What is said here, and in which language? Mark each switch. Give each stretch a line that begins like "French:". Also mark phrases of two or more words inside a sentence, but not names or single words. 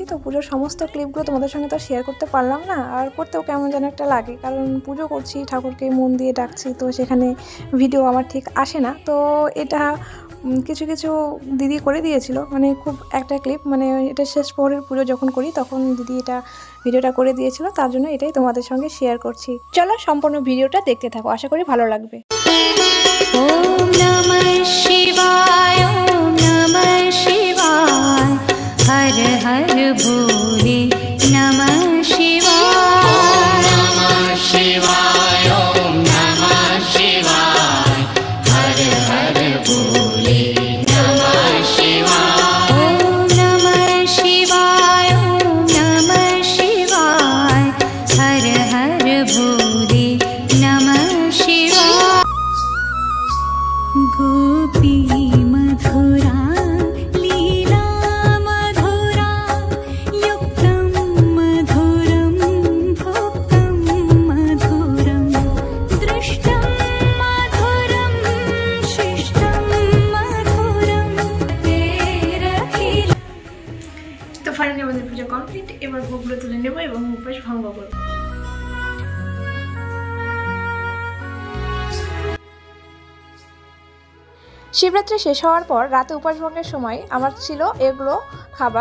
Bangla: তো পুজোর সমস্ত ক্লিপগুলো তোমাদের সঙ্গে তো শেয়ার করতে পারলাম না, আর করতেও কেমন যেন একটা লাগে, কারণ পুজো করছি, ঠাকুরকে মন দিয়ে ডাকছি, তো সেখানে ভিডিও আমার ঠিক আসে না। তো এটা কিছু কিছু দিদি করে দিয়েছিল, মানে খুব একটা ক্লিপ, মানে এটা শেষ প্রহরের পুজো যখন করি তখন দিদি এটা ভিডিওটা করে দিয়েছিল, তার জন্য এটাই তোমাদের সঙ্গে শেয়ার করছি। চলো সম্পূর্ণ ভিডিওটা দেখতে থাকো, আশা করি ভালো লাগবে।
Sanskrit: ওম নমঃ শিবায়, ওম নমঃ শিবায়, হর হর ভোলে নমঃ শিবায়, নমঃ শিবায়, ওম নমঃ শিবায়, হর হর ভোলে নমঃ শিবায়, ওম নমঃ শিবায়, ওম নমঃ শিবায়, হর হর ভোলে নমঃ শিবায়। गोपी मधुरा लीला मधुरा युक्तं मधुरं भुक्तं मधुरं दृष्टं मधुरं शिष्टं मधुरं तेरखिल।
Bangla: তো ফাইনালি আমাদের পুজো কমপ্লিট। এবার ভোগগুলো তুলে নেব এবং উপবাস ভঙ্গ করব। শিবরাত্রি শেষ হওয়ার পর রাতে উপবাস ভঙ্গের সময় আমার ছিল এগুলো খাবার।